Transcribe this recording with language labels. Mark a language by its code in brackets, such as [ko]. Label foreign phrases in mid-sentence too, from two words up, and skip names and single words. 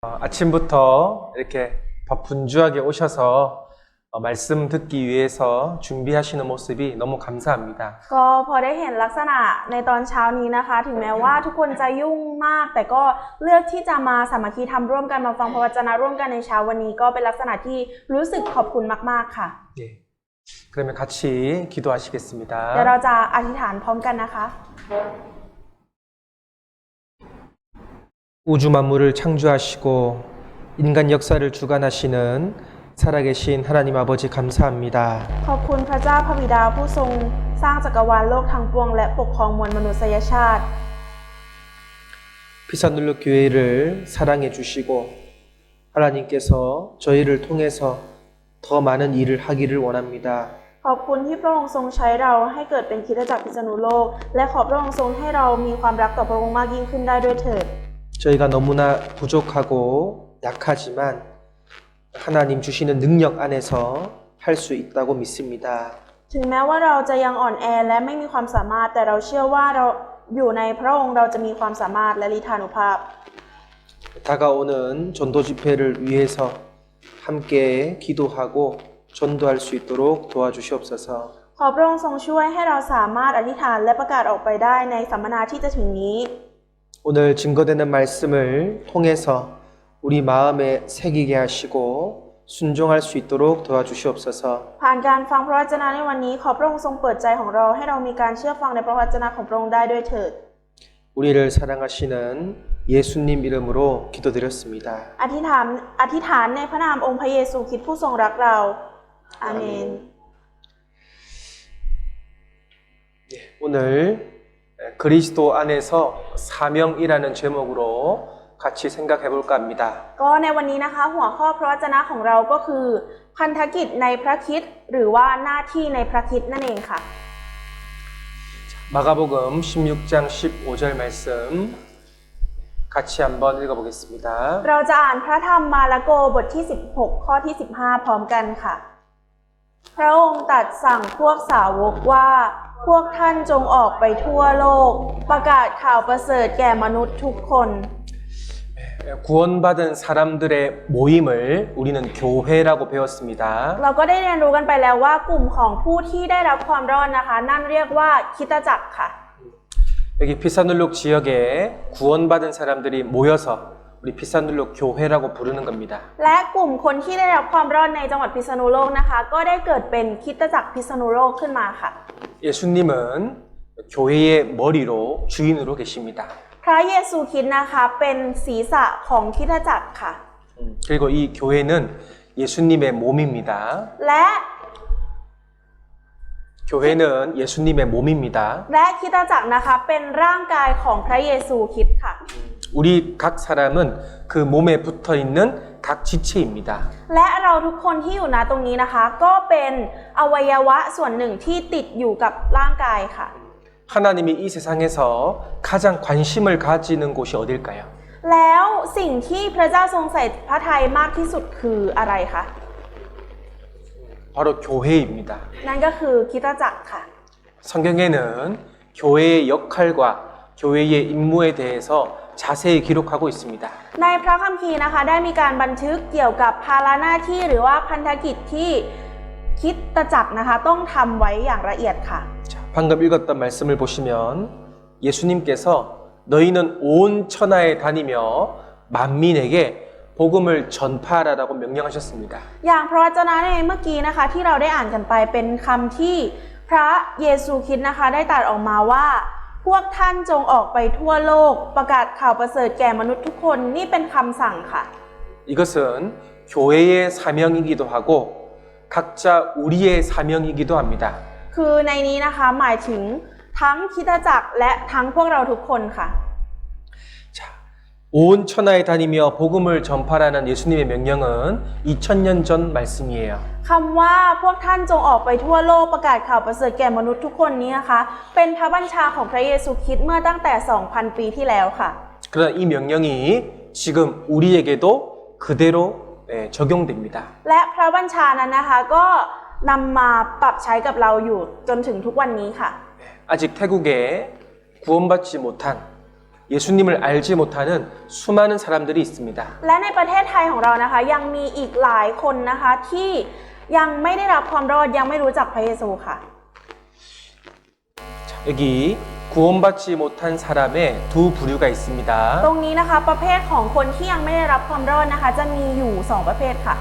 [ko] 아침부터 이렇게 분주하게 오셔서 말씀 듣기 위해서 준비하시는 모습이 너무 감사합니다. [th] ก็พอได้เห็นลักษณะในตอนเช้านี้นะคะถึงแม้ว่าทุกคนจะยุ่งมากแต่ก็เลือกที่จะมาสามัคคีธรรมร่วมกันมาฟังพระวจนะร่วมกันในเช้าวันนี้ก็เป็นลักษณะที่รู้สึกขอบคุณมากๆค่ะ [ko] 예. 그러면 같이 기도하시겠습니다. [th] เดี๋ยวเราจะอธิษฐานพร้อมกันนะคะ [ko] 우주 만물을 창조하시고 인간 역사를 주관하시는 살아계신 하나님 아버지 감사합니다. [th] ขอบคุณพระเจ้าพระบิดาผู้ทรงสร้างจักรวาลโลกทั้งปวงและปกครองมวลมนุษยชาติ [ko] 피산눌러 교회를 사랑해 주시고 하나님께서 저희를 통해서 더 많은 일을 하기를 원합니다. [th] ขอบคุณที่พระองค์ทรงใช้เราให้เกิดเป็นคริสตจักรพิษณุโลกและขอพระองค์ทรงให้เรามีความรักต่อพระองค์มากยิ่งขึ้นได้ด้วยเถิด [ko] 저희가 너무나 부족하고 약하지만 하나님 주시는 능력 안에서 할 수 있다고 믿습니다. [th] ถึงแม้ว่าเราจะยังอ่อนแอและไม่มีความสามารถแต่เราเชื่อว่าเราอยู่ในพระองค์เราจะมีความสามารถและฤทธานุภาพ [ko] 다가오는 전도 집회를 위해서 함께 기도하고 전도할 수 있도록 도와주시옵소서. [th] ขอพระองค์ทรงช่วยให้เราสามารถอธิษฐานและประกาศออกไปได้ในสัมมนาที่จะถึงนี้ [ko] 오늘 증거되는 말씀을 통해서 우리 마음에 새기게 하시고 순종할 수 있도록 도와주시옵소서. [th] ผ่านการฟังพระวจนะในวันนี้ขอพระองค์ทรงเปิดใจของเราให้เรามีการเชื่อฟังในพระวจนะของพระองค์ได้ด้วยเถิด [ko] 우리를 사랑하시는 예수님 이름으로 기도드렸습니다. [th] อธิษฐานในพระนามองค์พระเยซูคริสต์ผู้ทรงรักเราอาเมน [ko] 오늘 그리스도 안에서 사명이라는 제목으로 같이 생각해 볼까 합니다. [th] ก็ในวันนี้นะคะหัวข้อพระวจนะของเราก็คือพันธกิจในพระคริสต์หรือว่าหน้าที่ในพระคริสต์นั่นเองค่ะ [ko] 마가복음 16장 15절 말씀 같이 한번 읽어보겠습니다. [th] เราจะอ่านพระธรรมมาระโกบทที่16ข้อที่15พร้อมกันค่ะพระองค์ตรัสสั่งพวกสาวกว่าพวกท่านจงออกไปทั่วโลกประกาศข่าวประเสริฐแก่มนุษย์ทุกคน [ko] 구원받은 사람들의 모임을 우리는 교회라고 배웠습니다. [th] เราก็ได้เรียนรู้กันไปแล้วว่ากลุ่มของผู้ที่ได้รับความรอดนะคะนั่นเรียกว่าคริสตจักรค่ะ [ko] 여기 피사눌룩 지역에 구원받은 사람들이 모여서 우리 피사눌룩 교회라고 부르는 겁니다. [th] และกลุ่มคนที่ได้รับความรอดในจังหวัดพิษณุโลกนะคะก็ได้เกิดเป็นคริสตจักรพิษณุโลกขึ้นมาค่ะ [ko] 예수님은 교회의 머리로 주인으로 계십니다. [th] พระเยซูคริสต์นะคะเป็นศีรษะของคริสตจักรค่ะ [ko] 그리고 이 교회는 예수님의 몸입니다. [th] และ [ko] 교회는 예수님의 몸입니다. [th] และคริสตจักรนะคะเป็นร่างกายของพระเยซูคริสต์ค่ะ [ko] 우리 각 사람은 그 몸에 붙어 있는 각 지체입니다. [th] และเราทุกคนที่อยู่ณตรงนี้นะคะก็เป็นอวัยวะส่วนหนึ่งที่ติดอยู่กับร่างกายค่ะ [ko] 하나님이 이 세상에서 가장 관심을 가지는 곳이 어딜까요? [th] แล้วสิ่งที่พระเจ้าทรงใส่พระทัยมากที่สุดคืออะไรคะ [ko] 바로 교회입니다. [th] นั่นก็คือคริสตจักรค่ะ [ko] 성경에는 교회의 역할과 교회의 임무에 대해서 자세히 기록하고 있습니다. [th] ในพระคัมภีร์นะคะได้มีการบันทึกเกี่ยวกับภาระหน้าที่หรือว่าพันธกิจที่คริสตจักรนะคะต้องทำไว้อย่างละเอียดค่ะ [ko] 자, 방금 읽었던 말씀을 보시면 예수님께서 너희는 온 천하에 다니며 만민에게 복음을 전파하라고 명령하셨습니다. [th] อย่างพระวจนะในเมื่อกี้นะคะที่เราได้อ่านกันไปเป็นคำที่พระเยซูคริสต์นะคะได้ตรัสออกมาว่าพวกท่านจงออกไปทั่วโลกประกาศข่าวประเสริฐแก่มนุษย์ทุกคนนี่เป็นคำสั่งค่ะ [ko] 이것은 교회의 사명이기도 하고 각자 우리의 사명이기도 합니다. [th] คือในนี้นะคะหมายถึงทั้งคริสตจักรและทั้งพวกเราทุกคนค่ะ [ko] 자, 온 천하에 다니며 복음을 전파라는 예수님의 명령은 2000년 전 말씀이에요. [th] คำว่าพวกท่านจงออกไปทั่วโลกประกาศข่าวประเสริฐแก่มนุษย์ทุกคนนี้นะคะเป็นพระบัญชาของพระเยซูคริสต์เมื่อตั้งแต่ 2,000 ปีที่แล้วค่ะ [ko] 그러나 이 명령이 지금 우리에게도 그대로 적용됩니다. [th] และพระบัญชานั้นนะคะก็นำมาปรับใช้กับเราอยู่จนถึงทุกวันนี้ค่ะ [ko] 아직 태국에 구원받지 못한 예수님을 알지 못하는 수많은 사람들이 있습니다. [th] และในประเทศไทยของเรานะคะยังมีอีกหลายคนนะคะที่ยังไม่ได้รับความรอดยังไม่รู้จักพระเยซูค่ะ [ko] 여기 구원받지 못한 사람의 두 부류가 있습니다. [th] ตรงนี้นะคะประเภทของคนที่ยังไม่ได้รับความรอดนะคะจะมีอยู่2ประเภทค่ะ